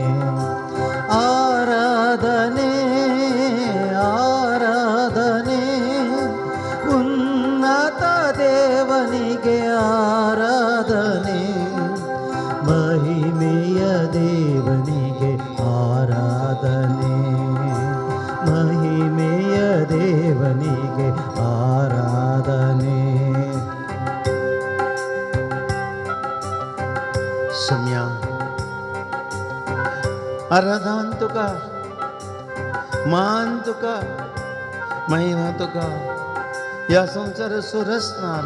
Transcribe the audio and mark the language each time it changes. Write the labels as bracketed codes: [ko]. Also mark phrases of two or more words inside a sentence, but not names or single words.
[kn] ಆರಾಧನೆ ಆರಾಧನೆ ಉನ್ನತ ದೇವನಿಗೆ ಆರಾಧನೆ, ಮಹಿಮೆಯ ದೇವನಿಗೆ ಆರಾಧನೆ, ಮಹಿಮೆಯ ದೇವನಿಗೆ ಆರಾಧನೆ. [kok] सम्या आराधन तुका, मान तुका, महिमा तुका या संसार सुरसणार.